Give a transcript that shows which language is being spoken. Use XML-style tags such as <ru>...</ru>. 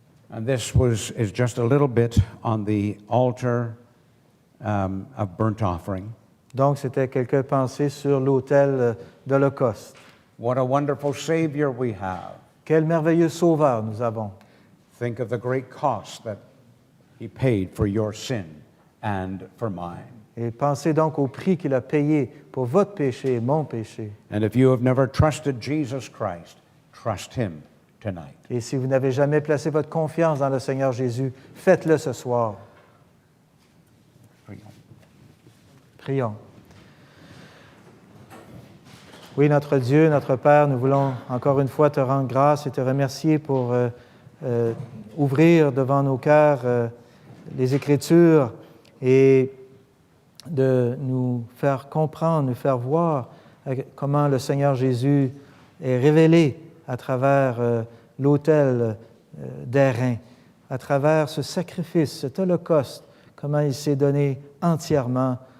<en>And this is just a little bit on the altar of burnt offering.</en> <fr>Donc, c'était quelques pensées sur l'autel d'Holocauste.</fr> <en>What a wonderful Savior we have.</en> <fr>Quel merveilleux Sauveur nous avons.</fr> <en>Think of the great cost that He paid for your sin and for mine.</en> <fr>Et pensez donc au prix qu'il a payé pour votre péché et mon péché.</fr> <en>And if you have never trusted Jesus Christ, trust Him tonight.</en> <fr>Et si vous n'avez jamais placé votre confiance dans le Seigneur Jésus, faites-le ce soir. Prions. Oui, notre Dieu, notre Père, nous voulons encore une fois te rendre grâce et te remercier pour ouvrir devant nos cœurs les Écritures et de nous faire comprendre, nous faire voir comment le Seigneur Jésus est révélé à travers l'autel d'airain, à travers ce sacrifice, cet holocauste, comment il s'est donné entièrement</fr>